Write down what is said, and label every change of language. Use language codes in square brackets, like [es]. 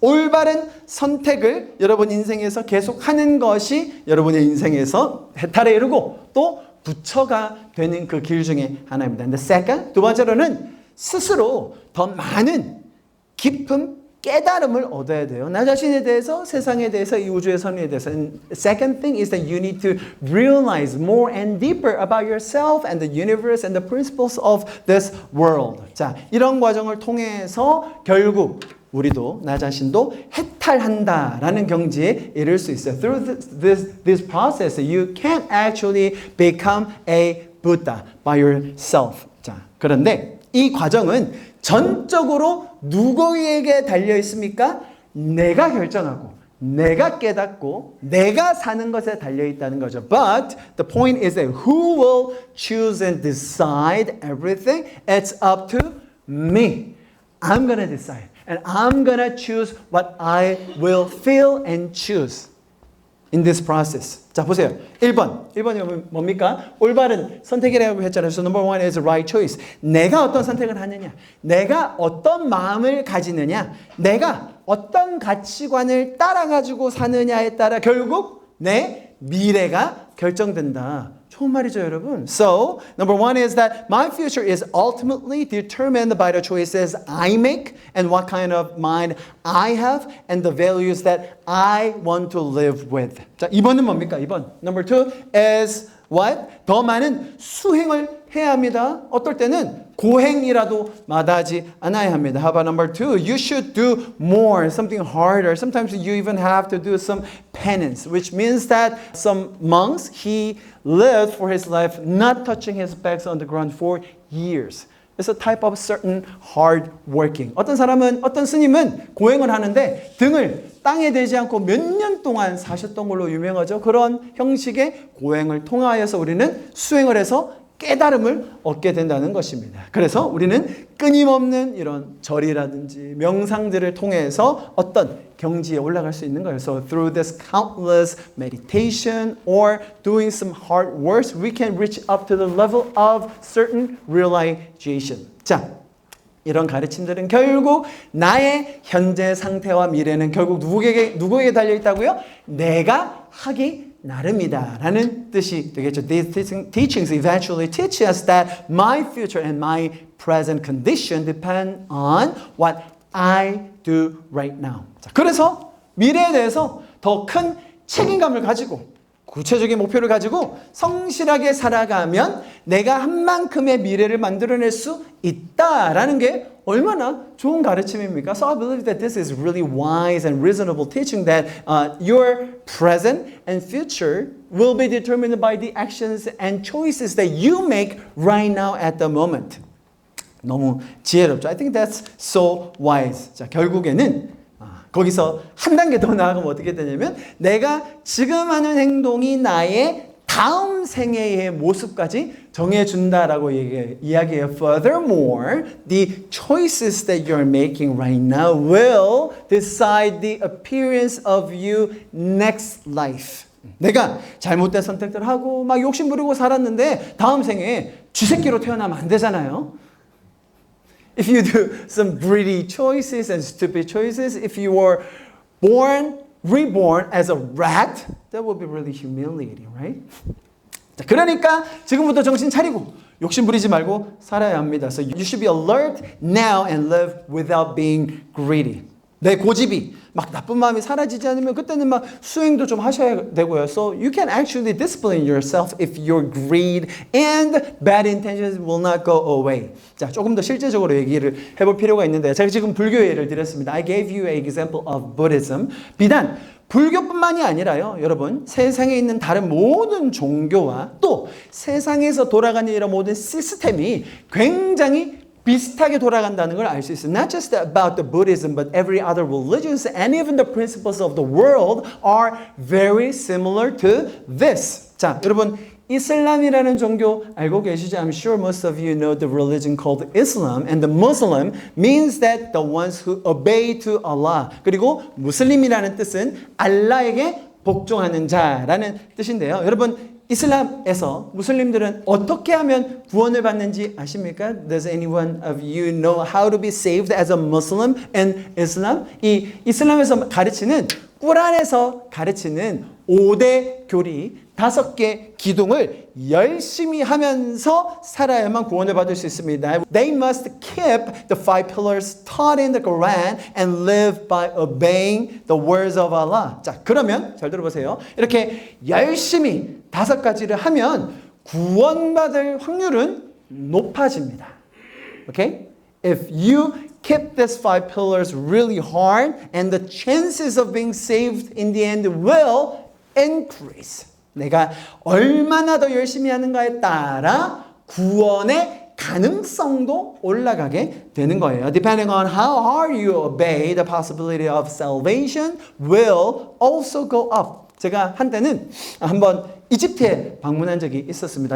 [ko] 올바른 선택을 여러분 인생에서 계속 하는 것이 여러분의 인생에서 해탈에 이르고 또 부처가 되는 그 길 중에 하나입니다. [en] And the second, [ko] 두 번째로는 스스로 더 많은 깊은 깨달음을 얻어야 돼요. 나 자신에 대해서, 세상에 대해서, 이 우주의 선의에 대해서. [en] And second thing is that you need to realize more and deeper about yourself and the universe and the principles of this world. [ko] 자, 이런 과정을 통해서 결국 우리도 나 자신도 해탈한다라는 경지에 이를 수 있어요. [en] Through this process, you can't actually become a Buddha by yourself. [ko] 자, 그런데 이 과정은 전적으로 누구에게 달려 있습니까? 내가 결정하고 내가 깨닫고 내가 사는 것에 달려 있다는 거죠. [en] But the point is that who will choose and decide everything? It's up to me. I'm gonna decide. And I'm gonna choose what I will feel and choose in this process. [ko] 자, 보세요. 1번. 1번이 뭡니까? 올바른 선택이라고 했잖아요. [en] So number one is right choice. [ko] 내가 어떤 선택을 하느냐. 내가 어떤 마음을 가지느냐. 내가 어떤 가치관을 따라가지고 사느냐에 따라 결국 내 미래가 결정된다. 좋은 말이죠, 여러분. [en] So, number one is that my future is ultimately determined by the choices I make and what kind of mind I have and the values that I want to live with. [ko] 자, 2번은 뭡니까? 2번. [en] Number two is what? [ko] 더 많은 수행을 해야 합니다. 어떨 때는 고행이라도 마다하지 않아야 합니다. [en] How about number two? You should do more, something harder. Sometimes you even have to do some penance, which means that some monks, he lived for his life not touching his back on the ground for years. It's a type of certain hard working. [ko] 어떤 사람은, 어떤 스님은 고행을 하는데 등을 땅에 대지 않고 몇 년 동안 사셨던 걸로 유명하죠. 그런 형식의 고행을 통하여서 우리는 수행을 해서 깨달음을 얻게 된다는 것입니다. 그래서 우리는 끊임없는 이런 절이라든지 명상들을 통해서 어떤 경지에 올라갈 수 있는 거예요. [en] So through this countless meditation or doing some hard works, we can reach up to the level of certain realization. [ko] 자, 이런 가르침들은 결국 나의 현재 상태와 미래는 결국 누구에게 달려 있다고요? 내가 하기 나름이다 라는 뜻이 되겠죠. [en] These teachings eventually teach us that my future and my present condition depend on what I do right now. [ko] 자, 그래서 미래에 대해서 더 큰 책임감을 가지고 구체적인 목표를 가지고 성실하게 살아가면 내가 한 만큼의 미래를 만들어낼 수 있다라는 게 얼마나 좋은 가르침입니까? [en] So I believe that this is really wise and reasonable teaching that your present and future will be determined by the actions and choices that you make right now at the moment. [ko] 너무 지혜롭죠. [en] I think that's so wise. [ko] 자, 결국에는 거기서 한 단계 더 나아가면 어떻게 되냐면 내가 지금 하는 행동이 나의 다음 생애의 모습까지 정해준다라고 이야기해요. [en] Furthermore, the choices that you're making right now will decide the appearance of you next life. [ko] 내가 잘못된 선택들을 하고 막 욕심 부리고 살았는데 다음 생에 쥐새끼로 태어나면 안 되잖아요. [en] If you do some greedy choices and stupid choices, if you were reborn as a rat, that would be really humiliating, right? [ko] 자, 그러니까 지금부터 정신 차리고 욕심 부리지 말고 살아야 합니다. [en] So you should be alert now and live without being greedy. [ko] 내 고집이 막 나쁜 마음이 사라지지 않으면 그때는 막 수행도 좀 하셔야 되고요. [en] So you can actually discipline yourself if your greed and bad intentions will not go away. [ko] 자, 조금 더 실제적으로 얘기를 해볼 필요가 있는데 제가 지금 불교 예를 드렸습니다. [en] I gave you an example of Buddhism. [ko] 비단 불교뿐만이 아니라요, 여러분 세상에 있는 다른 모든 종교와 또 세상에서 돌아가는 이런 모든 시스템이 굉장히 비슷하게 돌아간다는 걸 알 수 있어요. [en] Not just about the Buddhism, but every other religions and even the principles of the world are very similar to this. [ko] 자, 여러분 이슬람이라는 종교 알고 계시죠? [en] I'm sure most of you know the religion called Islam, and the Muslim means that the ones who obey to Allah. [ko] 그리고 무슬림이라는 뜻은 알라에게 복종하는 자라는 뜻인데요. 여러분 이슬람에서 무슬림들은 어떻게 하면 구원을 받는지 아십니까? [en] Does anyone of you know how to be saved as a Muslim in Islam? [ko] 이 이슬람에서 가르치는 꾸란에서 가르치는 5대 교리 5개 기둥을 열심히 하면서 살아야만 구원을 받을 수 있습니다. [en] They must keep the 5 pillars taught in the Quran and live by obeying the words of Allah. [ko] 자, 그러면 잘 들어보세요. 이렇게 열심히 5가지를 하면 구원받을 확률은 높아집니다. [en] Okay? If you keep these 5 pillars really hard, and the chances of being saved in the end will increase. [ko] 내가 얼마나 더 열심히 하는가에 따라 구원의 가능성도 올라가게 되는 거예요. [en] Depending on how hard you obey, the possibility of salvation will also go up. [ko] 제가 한때는 한번 이집트에 방문한 적이 있었습니다.